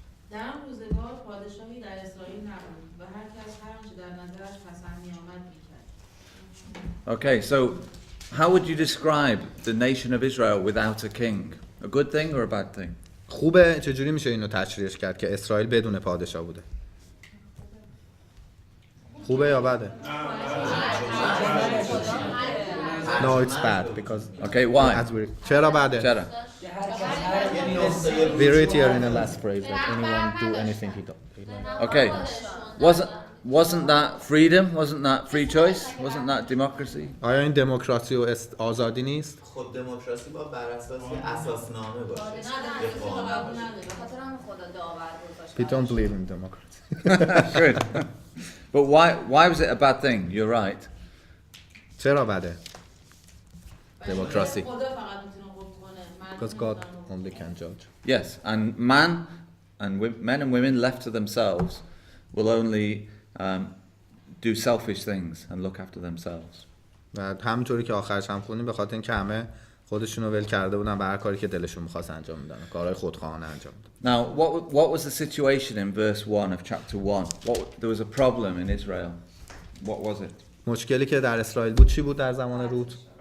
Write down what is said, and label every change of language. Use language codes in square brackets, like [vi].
[fa] در آن روزگار پادشاهی در اسرائیل نبود و هر کس هر آنچه در نظرش پسند می‌آمد می‌کرد. [en] Okay, so how would you describe the nation of Israel without a king? A good thing or a bad thing? [fa] خوبه. چجوری میشه اینو تشریحش کرد که اسرائیل بدون پادشاه بوده؟ خوبه یا بده؟ [en] No, it's bad because Okay, why? [fa] چرا بده؟ Chera. [en] We read here in the last phrase that anyone do anything he does. Okay, wasn't that freedom? Wasn't that free choice? Wasn't that democracy? [fa] آیا این دموکراسی و آزادی نیست؟ خود دموکراسی با بر اساس اساسنامه باشه. خاطر هم خدا داور گذاشت. [en] We don't believe in democracy. Good. But why was it a bad thing? You're right. [fa] چرا بده؟ Democracy. خدا فقط میتونه حکم کنه. [en] Because God only can judge. Yes, and men and women left to themselves will only do selfish things and look after themselves. [fa] و همینطوری که آخرش هم خوندیم به خاطر اینکه همه خودشونو ول کرده بودن به هر کاری که دلشون می‌خواست انجام میدن. کارهای خودخواهانه انجام میدن. [en] Now, what was the situation in verse 1 of chapter 1? There was a problem in Israel. What was it? [fa] مشکلی که در اسرائیل بود چی بود در زمان روت؟